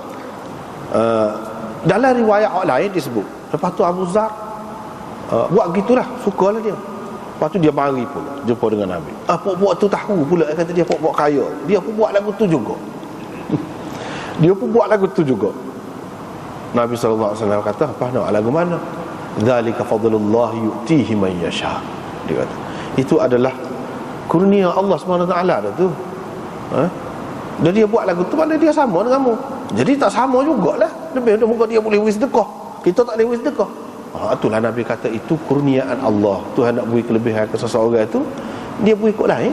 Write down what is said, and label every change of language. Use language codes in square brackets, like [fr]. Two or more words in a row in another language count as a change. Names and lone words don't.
[ms] Dalam riwayat hak lain disebut, lepas tu Abu Zar buat gitulah, sukalah dia. Lepas tu dia mari pula jumpa dengan Nabi. Puak-puak tu tahu pula, kata dia puak-puak kaya. Dia pun buat lagu tu juga. Dia pun buat lagu tu juga. Nabi SAW kata, apa nak lagu mana? [ar] ذلك فضل الله يؤتيه من يشاء. [ms] Dia kata, itu adalah kurnia Allah SWT dah tu. Dan dia buat lagu tu, mana dia sama denganmu. Jadi tak sama jugalah. Lebih muka dia boleh beri sedekah, kita tak boleh beri sedekah. Itulah Nabi kata, itu kurniaan Allah. Tuhan nak beri kelebihan ke seseorang itu, dia beri ikut lain.